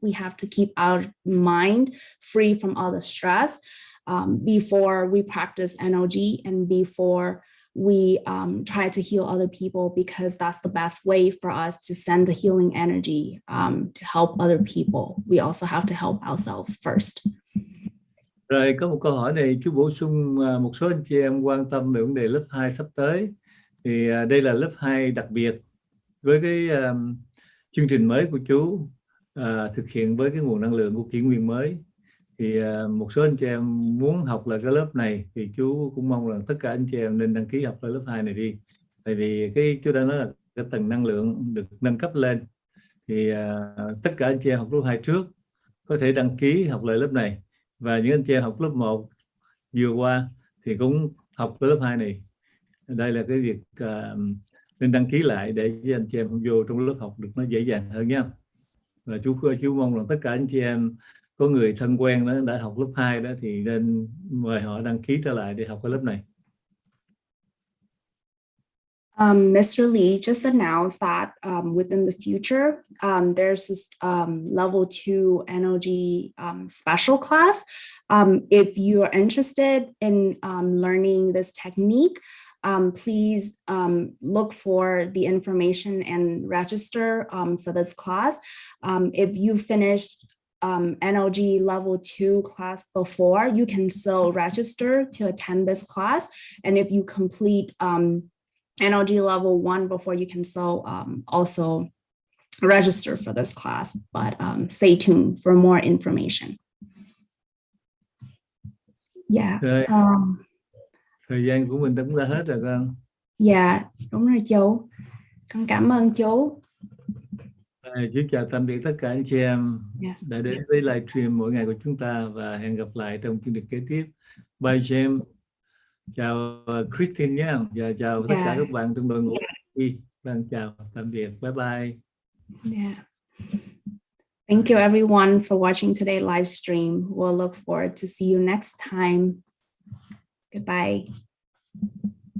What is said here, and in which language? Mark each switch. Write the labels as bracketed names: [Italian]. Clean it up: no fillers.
[English] We have to keep our mind free from all the stress before we practice NLG and before we try to heal other people, because that's the best way for us to send the healing energy to help other people. We also have to help ourselves first. [Vietnamese] Rồi có một câu hỏi này chú bổ sung, một số anh chị em quan tâm về vấn đề lớp 2 sắp tới. Thì đây là lớp 2 đặc biệt với cái chương trình mới của chú, thực hiện với cái nguồn năng lượng của kỷ nguyên mới. Thì một số anh chị em muốn học là cái lớp này, thì chú cũng mong rằng tất cả anh chị em nên đăng ký học ở lớp 2 này đi. Tại vì chú đã nói là cái tầng năng lượng được nâng cấp lên. Thì tất cả anh chị em học lớp 2 trước có thể đăng ký học lại lớp này. Và những anh chị em học lớp 1 vừa qua thì cũng học lớp 2 này. Đây là cái việc nên đăng ký lại để cho anh chị em vô trong lớp học được nó dễ dàng hơn nha. Và chú mong rằng tất cả anh chị em có người thân quen đó đã học lớp 2 đó thì nên mời họ đăng ký trở lại để học cái lớp này. [English] Mr. Lee just announced that within the future, there's this level 2 energy special class. If you are interested in learning this technique, please look for the information and register for this class. If you finished NLG level 2 class before, you can still register to attend this class. And if you complete NLG level 1 before, you can still also register for this class, but stay tuned for more information. Yeah. [Vietnamese] Thời gian của mình đã cũng đã hết rồi con. Dạ, đúng rồi chú. Con cảm ơn chú. Chú chào tạm biệt tất cả anh chị em đã đến với livestream mỗi ngày của chúng ta, và hẹn gặp lại trong chương trình kế tiếp. Bye James. Chào Christine nhé, và chào tất cả các bạn trong đội ngũ. Vâng, chào tạm biệt, bye bye. [English] Thank you everyone for watching today's live stream. We'll look forward to see you next time. Goodbye.